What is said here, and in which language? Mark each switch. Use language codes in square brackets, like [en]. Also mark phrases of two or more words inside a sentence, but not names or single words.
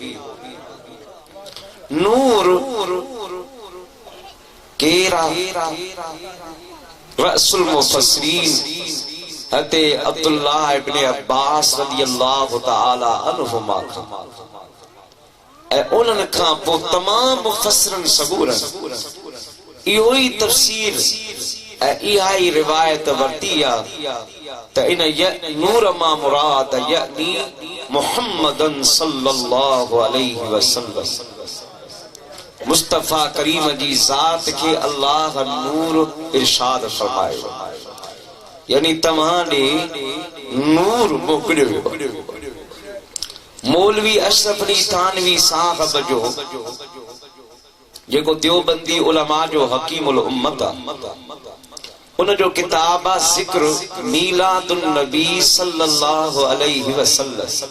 [sd] नूर केरा रसूल मुफस्सिरीन हते अब्दुल्लाह इब्न अब्बास [ar] رضي الله تعالى عنهما [sd] ऐं उन्हनि खां पोइ तमाम मुफस्सिरन सबूरन इहो ई तफसीर ऐं इहा ई रिवायत वरती आहे त इन नूर मां मुराद यानी मुहम्मदन [ar] صلى الله عليه وسلم, [sd] मुस्तफा करीम जी ज़ात के अल्लाह नूर इरशाद फरमायो, यानी तव्हां ॾे नूर मोकिलियो। मौलवी अशरफ अली थानवी साहब जो जेको देवबंदी उलमा जो हकीमुल उम्मत उन जो किताब आहे ज़िक्र मीलादुन नबी [ar] صلى الله عليه وسلم.